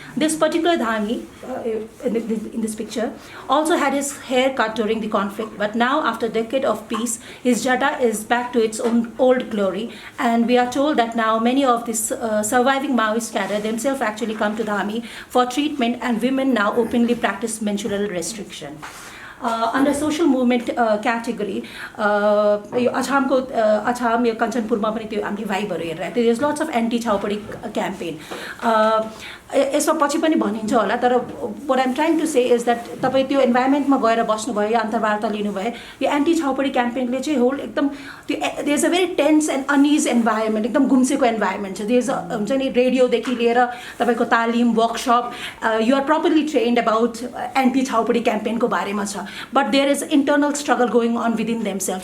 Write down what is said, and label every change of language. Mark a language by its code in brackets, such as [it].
[en] This particular dhami, in this picture, also had his hair cut during the conflict, but now after a decade of peace, his jata is back to its own old glory. And we are told that now many of the surviving Maoist cadre themselves actually come to dhami for treatment, and women now openly practice menstrual restriction. Under social movement category, [ne] यो अछाम यो कञ्चनपुरमा पनि त्यो हामीले भाइबहरू हेरिरहेको थियो. [en] There's lots of anti-Chautari campaign. [ne] यसमा पछि पनि भनिन्छ होला, तर [en] what I'm trying to say is that [ne] तपाईँ त्यो इन्भाइरोमेन्टमा गएर बस्नुभयो या अन्तर्वार्ता लिनुभयो, यो एन्टी छाउपडी क्याम्पेनले चाहिँ होल एकदम त्यो [en] there is a very tense and uneasy environment, [ne] एकदम गुम्सेको इन्भाइरोमेन्ट छ. [en] there is [ne] हुन्छ नि रेडियोदेखि लिएर तपाईँको तालिम workshop, [en] you are properly trained about anti chhaupadi [ne] क्याम्पेनको बारेमा छ, [en] But there is internal struggle going on within themselves.